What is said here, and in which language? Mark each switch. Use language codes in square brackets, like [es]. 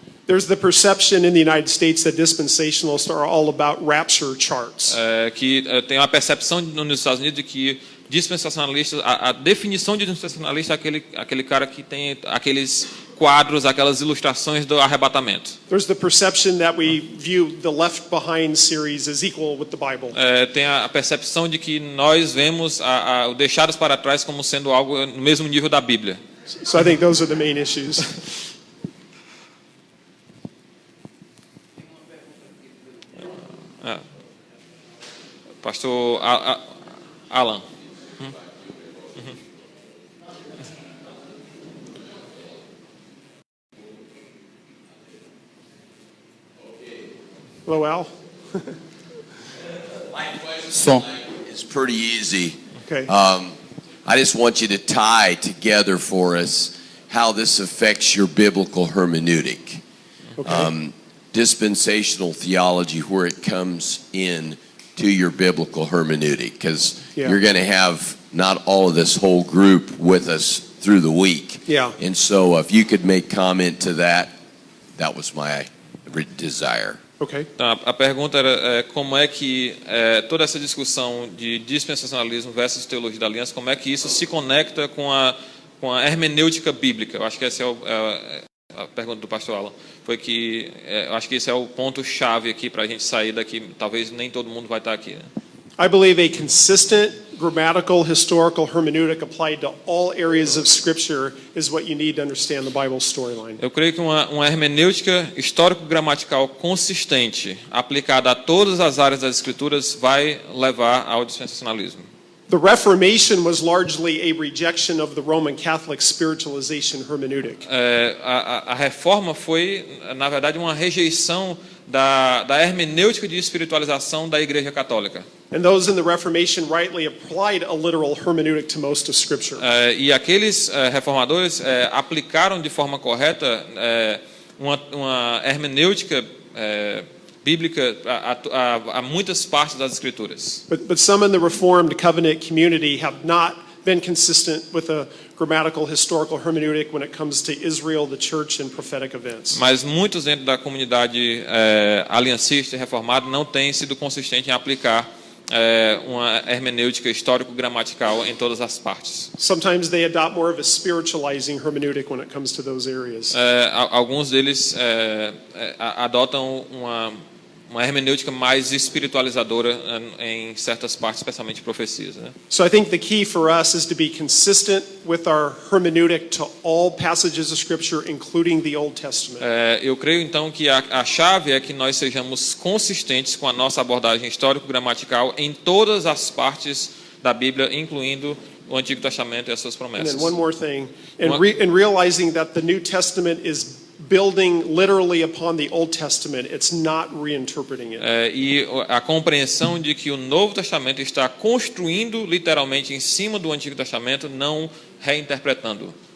[en] There's the perception in the United States that dispensationalists are all about rapture charts. [pt] Que tem uma percepção nos Estados Unidos de que dispensacionalista, a definição de dispensacionalista é aquele cara que tem aqueles quadros, aquelas ilustrações do arrebatamento. [en] There's the perception that we view the Left Behind series as equal with the Bible. [pt] Tem a percepção de que nós vemos o Deixados para Trás como sendo algo no mesmo nível da Bíblia. [en] So I think those are the main issues. Pastor Alan. Hello, Al. So it's pretty easy. Okay. I just want you to tie together for us how this affects your biblical hermeneutic. Okay. Dispensational theology, where it comes in to your biblical hermeneutic, because Yeah. you're going to have not all of this whole group with us through the week. Yeah. And so if you could make comment to that, that was my desire. Okay. [pt] Então, a pergunta era como é que toda essa discussão de dispensacionalismo versus teologia da aliança, como é que isso se conecta com a hermenêutica bíblica? Eu acho que essa é a pergunta do pastor Alan. Foi que eu acho que esse é o ponto-chave aqui para a gente sair daqui. Talvez nem todo mundo vai estar aqui, né? [en] I believe a consistent grammatical historical hermeneutic applied to all areas of Scripture is what you need to understand the Bible storyline. [pt] Eu creio que uma hermenêutica histórico-gramatical consistente, aplicada a todas as áreas das Escrituras, vai levar ao dispensacionalismo. [en] The Reformation was largely a rejection of the Roman Catholic spiritualization hermeneutic. [pt] A reforma foi, na verdade, uma rejeição da hermenêutica de espiritualização da Igreja Católica. [en] And those in the Reformation rightly applied a literal hermeneutic to most of Scripture. [pt] E aqueles reformadores aplicaram de forma correta uma hermenêutica bíblica a muitas partes das Escrituras. [en] But some in the Reformed covenant community have not been consistent with a grammatical historical hermeneutic when it comes to Israel, the church, and prophetic events. [pt] Mas muitos dentro da comunidade aliancista e reformada não têm sido consistentes em aplicar uma hermenêutica histórico-gramatical em todas as partes. [en] Sometimes they adopt more of a spiritualizing hermeneutic when it comes to those areas. [pt] Alguns deles adotam uma hermenêutica mais espiritualizadora em certas partes, especialmente profecias, né? [en] So I think the key for us is to be consistent with our hermeneutic to all passages of Scripture, including the Old Testament. [pt] Eu creio então que a chave é que nós sejamos consistentes com a nossa abordagem histórico-gramatical em todas as partes da Bíblia, incluindo o Antigo Testamento e as suas [en] And [pt] promessas. [en] then one more thing, and realizing that the New Testament is building literally upon the Old Testament, it's not reinterpreting it. [pt] E a compreensão de que o Novo Testamento está construindo literalmente em cima do Antigo Testamento, não reinterpretando.